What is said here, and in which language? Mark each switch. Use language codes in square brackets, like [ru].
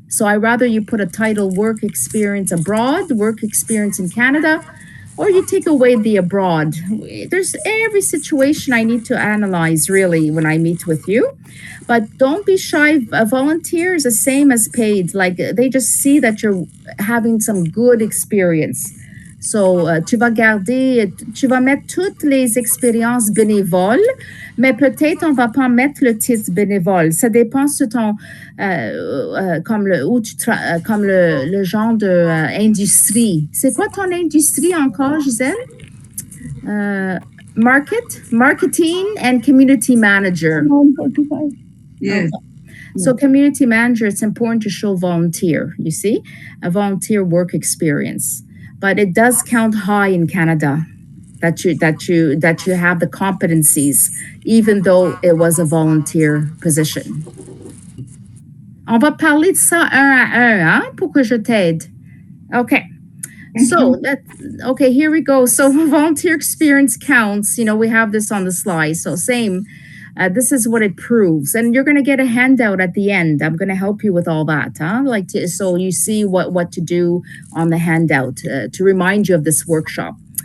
[en] So I rather you put a title work experience abroad, work experience in Canada, or you take away the abroad. There's every situation I need to analyze really when I meet with you. But don't be shy. A volunteer is the same as paid. Like they just see that you're having some good experience. [fr] So, tu vas mettre toutes les expériences bénévoles, mais peut-être on va pas mettre le titre bénévole. Ça dépend sur ton, comme le genre de industrie. C'est quoi ton industrie encore, Gisèle? [en] Marketing and community manager. 45. Yes. So community manager, it's important to show volunteer, you see, a volunteer work experience. But it does count high in Canada that you have the competencies, even though it was a volunteer position. [fr] On va parler de ça un à un, hein, pour que je t'aide. [en] Okay. Okay, here we go. So volunteer experience counts. We have this on the slide. So same. This is what it proves, and you're going to get a handout at the end. I'm going to help you with all that, huh? So you see what to do on the handout to remind you of this workshop.